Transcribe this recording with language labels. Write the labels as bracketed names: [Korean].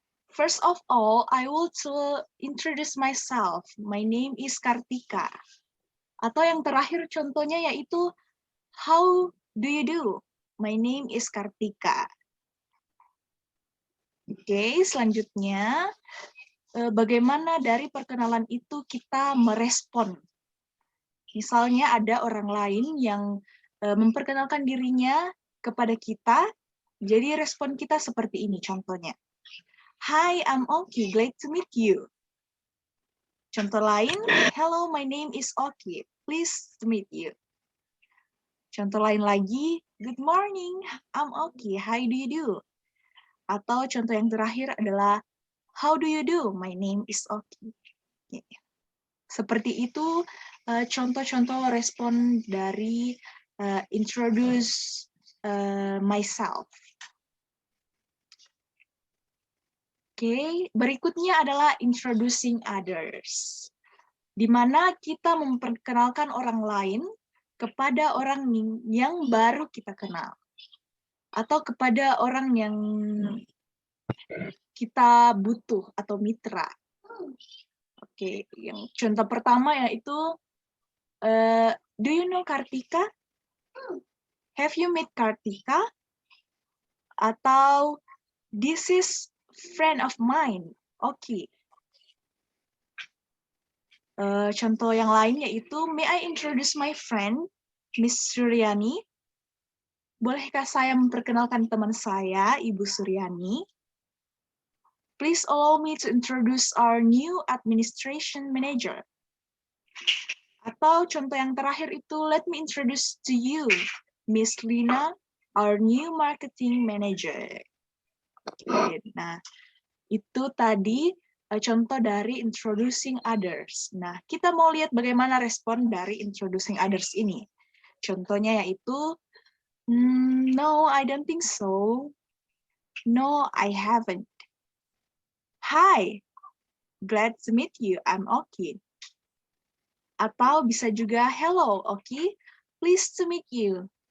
[English] First of all, I want to introduce myself. My name is Kartika. [Indonesian] Atau yang terakhir contohnya yaitu, how do you do? [English] My name is Kartika. [Indonesian] Oke, selanjutnya, bagaimana dari perkenalan itu kita merespon? Misalnya ada orang lain yang memperkenalkan dirinya kepada kita, jadi respon kita seperti ini contohnya. [English] Hi, I'm Oki, glad to meet you. Contoh lain, hello, my name is Oki, pleased to meet you. Contoh lain lagi, good morning, I'm Oki, how do you do? [Indonesian] Atau contoh yang terakhir adalah, how do you do? My name is Oki. Seperti itu contoh-contoh respon dari introduce myself. Oke, berikutnya adalah introducing others, di mana kita memperkenalkan orang lain kepada orang yang baru kita kenal, atau kepada orang yang kita butuh atau mitra. Oke, yang contoh pertama yaitu, do you know Kartika? [English] Have you met Kartika? Atau, this is friend of mine. Oke. Contoh yang lain yaitu, may I introduce my friend, Miss Suryani? [Indonesian] Bolehkah saya memperkenalkan teman saya, Ibu Suryani? [English] Please allow me to introduce our new administration manager. Atau contoh yang terakhir itu, let me introduce to you, Miss Lina, our new marketing manager. [Indonesian] Oke, nah, itu tadi contoh dari introducing others. Nah, kita mau lihat bagaimana respon dari introducing others ini. [English] Contohnya yaitu, no, I don't think so. No, I haven't. Hi, glad to meet you. I'm Oki. Atau bisa juga, hello, Oki. Pleased to meet you.